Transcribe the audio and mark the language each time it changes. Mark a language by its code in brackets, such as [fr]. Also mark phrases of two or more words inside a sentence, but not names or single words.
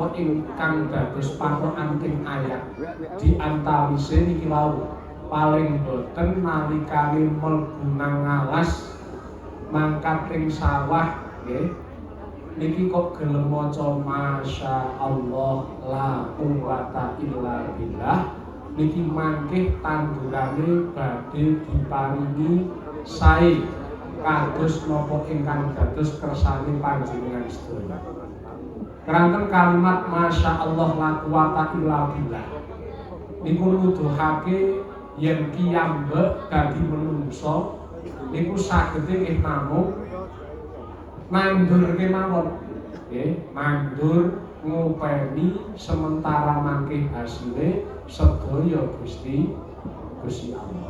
[jv] ingkang dados patokan ing ayat di antawise niki wau paling boten nalikane mlebu nang alas mangkat ing sawah nggih niki kok gelem maca [ar] ما شاء الله لا قوة إلا بالله. [jv] Niki mangkih tandurane badhe diparingi sae kados napa ingkang dados kersane panjenengan sedaya. Keranten kalimat [ar] ما شاء الله لا قوة إلا بالله [jv] niku nuduhake yen kiyambek dadi menungso niku saged nggih namung nandur kemawon nggih, nandur ngopeni sementara mangke hasile sedaya Gusti Allah.